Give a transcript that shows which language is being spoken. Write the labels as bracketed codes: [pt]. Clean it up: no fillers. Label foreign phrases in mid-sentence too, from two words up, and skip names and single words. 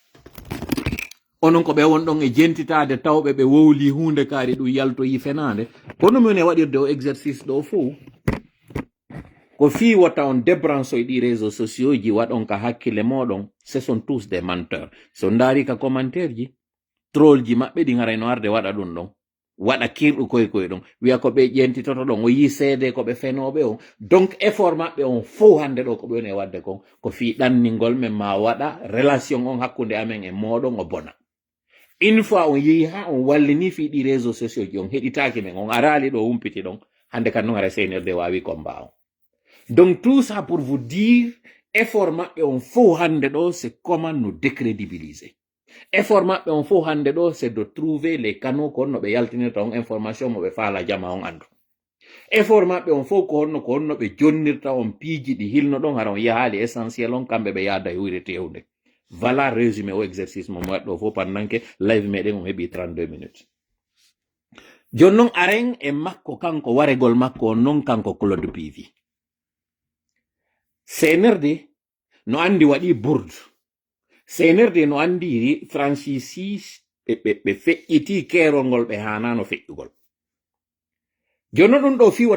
[ff] onon ko ɓe won ɗon e jentitade tawɓe ɓe wowli hunde kaari ɗum yaltoyi fenade kono min e waɗirde o exercice ɗo fou ko fi watta on débranche ɗi [fr] réseaux sociaux [ff] ji waɗon ka hakkille moɗon [fr] ce sont tous des menteurs [ff] so ndaari ka commentaire ji troll ji maɓɓe ɗi garayno arde waɗa ɗum ɗon waɗa kirɗu koye ɗon wiya ko ɓe ƴentitoto ɗon o yi seede ko ɓe fenoɓe on donc effort maɓɓe on fo hande ɗo ko ɓe woni e wadde kon ko fi ɗanningol men ma waɗa relation on hakkunde amen e moɗon o bona [fr] une fois [ff] on yehi ha on wallini fi ɗi [fr] réseaux sociaux [ff] ji on heɗitaki men on arali ɗo humpiti ɗon hande kan non ara seinirde wawi combat on [fr] donc tout ça pour vous dire [ff] effort maɓɓe on fo hande ɗo [fr] c'est comment nous décrédibiliser [ff] effort maɓɓe on fo hande ɗo [fr] c'est de trouver les canaux [ff] ko honno ɓe yaltinirta on information mo ɓe faala jama on andu effort maɓɓe on fo ko honno ɓe jonnirta on piiji ɗi hilno ɗon hara on yahaali essentiel on kamɓe ɓe yaada huyre tewde voilà résumé o exercice mo waɗɗo fo [fr] pendant que live [ff] meɗen on heɓi 32 minutes joni noon aren e makko kanko waregol makko on noon kanko Claude Pivi senerde no andi waɗi bourde senerde no andi francisi ɓe feƴƴiti keerol ngol ɓe hanano feƴƴugol jono ɗum ɗo fi